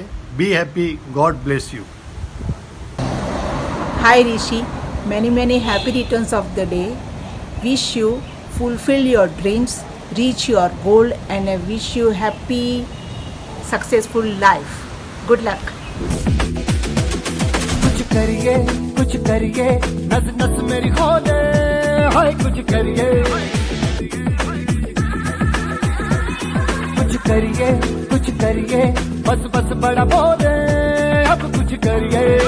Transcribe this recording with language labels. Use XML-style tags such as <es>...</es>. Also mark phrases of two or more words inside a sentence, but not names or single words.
<en>Be happy. God bless you. Hi Rishi, many happy returns of the day. Wish you fulfill your dreams, reach your goal, and I wish you happy, successful life. Good luck.</en> <hi>कुछ करिए नस नस मेरी खोले हाय कुछ करिए बस बस बड़ा बोले अब कुछ करिए</hi>